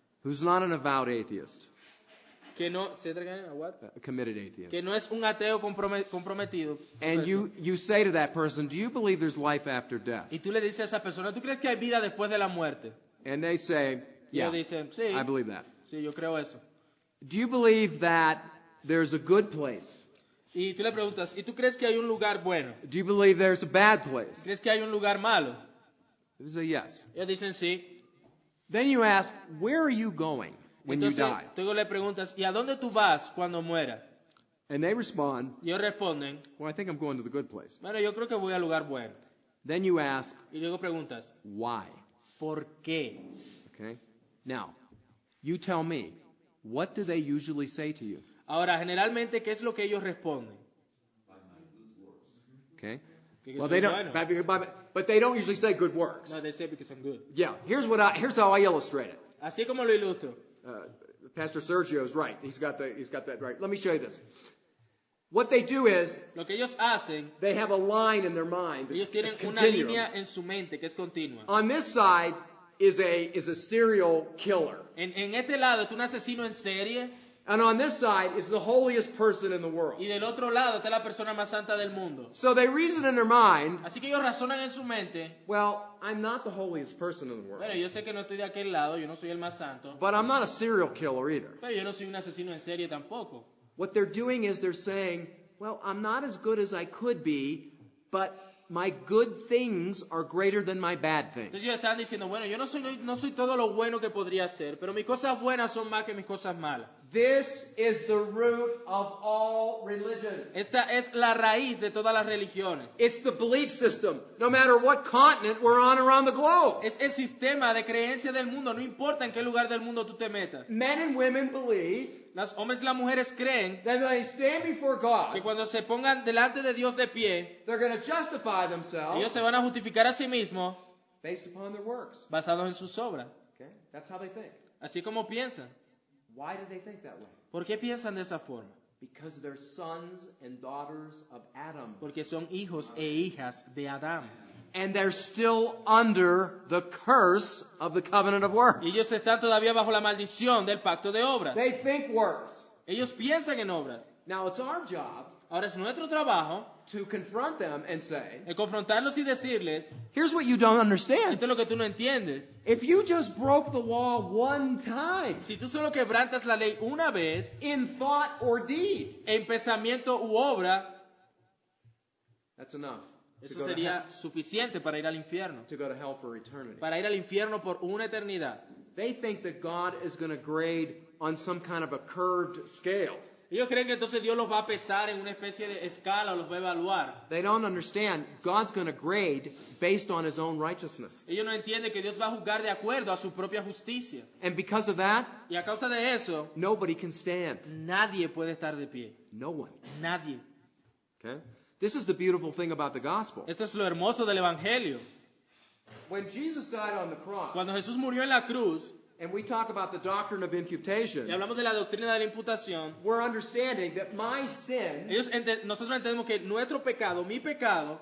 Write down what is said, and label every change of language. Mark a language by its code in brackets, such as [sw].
[en] who's not an avowed atheist, [es] que no, ¿se targan? ¿A what? [en] a committed atheist, [es] Que no es un ateo comprometido, [en] and you say to that person, do you believe there's life after death? [es] y tú le dices a esa persona, ¿tú crees que hay vida después de la muerte? [en] And they say, [es] Y [en] yeah, [es] ellos dicen, sí, [en] I believe that. [es] sí, yo creo eso. [en] Do you believe that there's a good place? [es] Y tú le preguntas, ¿y tú crees que hay un lugar bueno? [en] Do you believe there's a bad place? [es] ¿Crees que hay un lugar malo? [en] They say yes. [es] Ellos dicen sí. [en] Then you ask, where are you going when you [es] Entonces [en] die? [es] tú le preguntas, ¿y a dónde tú vas cuando mueras? [en] And they respond, [es] Y ellos responden, [en] well, I think I'm going to the good place. [es] bueno, yo creo que voy al lugar bueno. [en] Then you ask, [es] Y luego preguntas, [en] why? [es] ¿por qué? [en] Okay? Now, you tell me, what do they usually say to you? [es] Ahora, generalmente, ¿qué es lo que ellos responden? [en] Okay? [es] Que [en] Well, [es] son [en] they [es] buenos. [en] don't, but they don't usually say good works. No, they say because I'm good. Yeah, here's how I illustrate it. [es] Así como lo ilustro. [en] Pastor Sergio is right. He's got that right. Let me show you this. What they do is [es] Lo que ellos hacen, [en] they have a line in their mind [es] ellos [en] that's [es] tienen una [en] continuum. [es] línea en su mente que es continua. [en] On this side is a serial killer, [es] En este lado está un asesino en serie [en] and on this side is the holiest person in the [es] y [en] world. [es] del otro lado está la persona más santa del mundo. [en] So they reason in their mind, [es] Así que ellos razonan en su mente, [en] well, I'm not the holiest person in the world, [es] bueno, yo sé que no estoy de aquel lado, yo no soy el más santo, [en] but I'm not a serial killer either. [es] pero yo no soy un asesino en serie tampoco. [en] What they're doing is they're saying, well, I'm not as good as I could be, but my good things are greater than my bad things. [es] Entonces ellos están diciendo, bueno, yo no soy todo lo bueno que podría ser, pero mis cosas buenas son más que mis cosas malas. [en] This is the root of all religions. [es] Esta es la raíz de todas las religiones. [en] It's the belief system, no matter what continent we're on around the globe. [es] Es el sistema de creencia del mundo, no importa en qué lugar del mundo tú te metas. [en] Men and women believe [es] Los hombres y las mujeres creen [en] that when they stand before [es] que [en] God, [es] cuando se pongan delante de Dios de pie, [en] they're going to justify [es] ellos [en] themselves [es] se van a justificar a sí mismos [en] based upon their works. [es] basados en sus obras. [en] Okay? That's how they think. [es] Así como piensan. [en] Why do they think that way? [es] ¿Por qué piensan de esa forma? [en] Because they're sons and daughters of Adam. [es] Porque son hijos e hijas de Adán. [en] And they're still under the curse of the covenant of works. [es] Y ellos están todavía bajo la maldición del pacto de obras. [en] They think works. [es] Ellos piensan en obras. [en] Now it's our job [es] Ahora es nuestro trabajo [en] to confront them and say, [es] el confrontarlos y decirles, [en] here's what you don't understand. [es] esto es lo que tú no entiendes. [en] If you just broke the law one time [es] Si tú solo quebrantas la ley una vez, [en] in thought or deed, [es] en pensamiento u obra, [en] that's enough to [es] eso [en] go to [es] sería [en] hell, [es] suficiente para ir al infierno. [en] to go to hell for eternity. [es] Para ir al infierno por una eternidad. [en] They think that God is going to grade on some kind of a curved scale. [es] Ellos creen que entonces Dios los va a pesar en una especie de escala o los va a evaluar. [en] They don't understand God's going to grade based on his own righteousness. [es] Ellos no entienden que Dios va a juzgar de acuerdo a su propia justicia. [en] And because of that, [es] Y a causa de eso, [en] nobody can stand. [es] nadie puede estar de pie. [en] No one. [es] Nadie. [en] Okay? This is the beautiful thing about the gospel. [es] Esto es lo hermoso del Evangelio. [en] When Jesus died on the cross, [es] Cuando Jesús murió en la cruz, [en] and we talk about the doctrine of [es] y [en] imputation, [es] hablamos de la doctrina de la imputación, [en] we're understanding that my sin [es] nosotros entendemos que nuestro pecado, mi pecado,